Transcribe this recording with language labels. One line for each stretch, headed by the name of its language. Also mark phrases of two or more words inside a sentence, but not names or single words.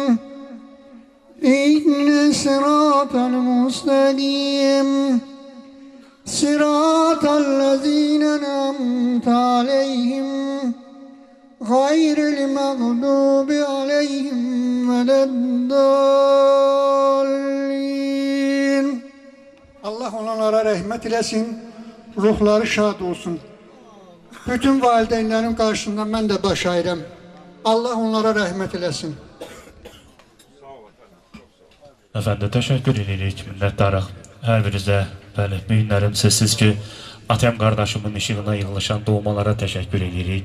Arabic: اهدنا الصراط المستقيم. صراط الذين أنعمت عليهم. غير المغضوب عليهم ولا الضالين.
Azerbaijani: Allah onlara rəhmət eləsin, ruhları şad olsun. Bütün valideynlərin qarşısında mən də baş əyirəm. Allah onlara rəhmət eləsin. Əfəndi, təşəkkür edirik, minnətdarıq. Hər birinizə, bəli, mühünlərim sözsüz ki, Atəm qardaşımın işığına yığılışan doğmalara təşəkkür edirik.